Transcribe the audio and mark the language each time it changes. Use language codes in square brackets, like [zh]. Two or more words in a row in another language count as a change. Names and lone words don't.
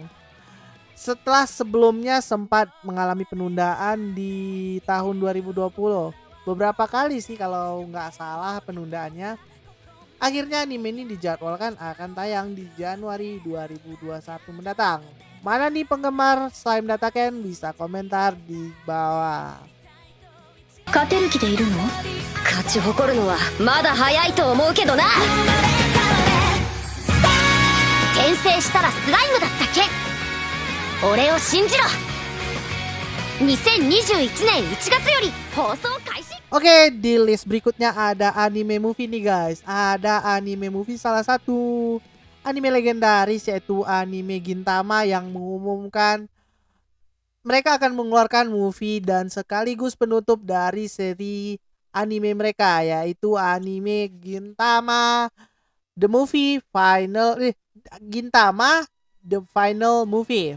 [id] Setelah sebelumnya sempat mengalami penundaan di tahun 2020. Beberapa kali sih kalau nggak salah penundaannya. Akhirnya anime ini dijadwalkan akan tayang di Januari 2021 mendatang. Mana nih penggemar Slime Dataken? Bisa komentar di bawah. [ja] 勝てる気でいるの？勝ち誇るのはまだ早いと思うけどな。転生したらスライムだった件、俺を信じろ。2021年1月より放送開始。 [id] Oke, di list berikutnya ada anime movie nih guys. Ada anime movie salah satu anime legendaris yaitu anime Gintama yang mengumumkan mereka akan mengeluarkan movie dan sekaligus penutup dari seri anime mereka, yaitu anime Gintama The Movie Final Gintama The Final Movie.